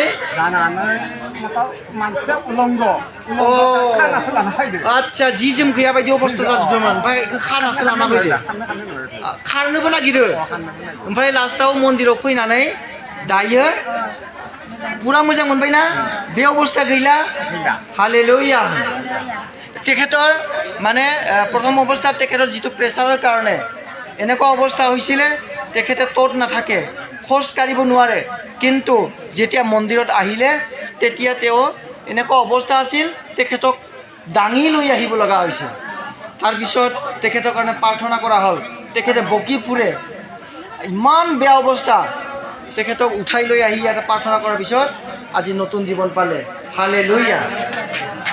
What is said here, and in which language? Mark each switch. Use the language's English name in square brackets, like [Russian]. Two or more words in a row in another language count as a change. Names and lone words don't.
[Bodo] मानसिया उलंग खानासो लाना फैदों आदसा जि जोम गैया बायदि अबस्था जाजोबदोंमोन ओमफ्राय बेखौ खानासो लाना फैदो खारनोबो नागिरो ओमफ्राय लास्टाव मन्दिराव फैनानै दायो पुरा मोजां मोनबायना बे अबस्था गैला हालेलुया [Assamese] তেখেতৰ মানে প্ৰথম অৱস্থাত তেখেতৰ যিটো প্ৰেছাৰৰ কাৰণে এনেকুৱা অৱস্থা হৈছিলে তেখেতে তত নাথাকে খোজ কাঢ়িব নোৱাৰে কিন্তু যেতিয়া মন্দিৰত আহিলে তেতিয়া তেওঁ এনেকুৱা অৱস্থা আছিল তেখেতক দাঙি লৈ আহিব লগা হৈছিল তাৰপিছত তেখেতৰ কাৰণে প্ৰাৰ্থনা কৰা হ'ল তেখেতে বকি ফুৰে ইমান বেয়া অৱস্থা তেখেতক উঠাই লৈ আহি ইয়াতে প্ৰাৰ্থনা কৰাৰ পিছত আজি নতুন জীৱন পালে হালেলুয়া